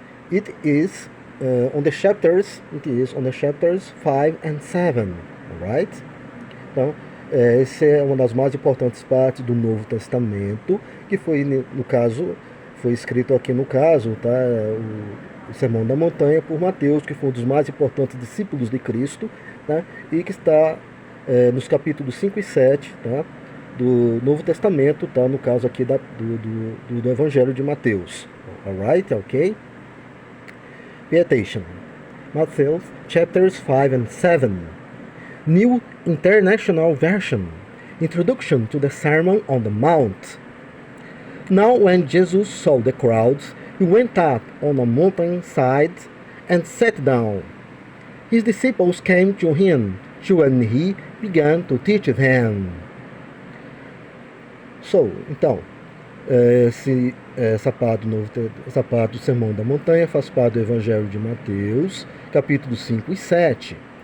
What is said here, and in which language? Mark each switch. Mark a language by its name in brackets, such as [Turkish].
[English] It is on the chapters 5 and 7, right? [Portuguese] Então, essa é uma das mais importantes partes do Novo Testamento, que foi, no caso, foi escrito aqui no caso, tá? O Sermão da Montanha por Mateus, que foi um dos mais importantes discípulos de Cristo, tá? E que está nos capítulos 5 e 7, tá? Do Novo Testamento, tá? No caso aqui do Evangelho de Mateus. [English] Alright, ok? Pay attention. Matthew, chapters 5 and 7. New International Version. Introduction to the Sermon on the Mount. Now when Jesus saw the crowds, he went up on a mountainside and sat down. His disciples came to him, and he began to teach them. [Portuguese] Então, essa parte do Sermão da Montanha faz parte do Evangelho de Mateus, capítulos 5 e 7.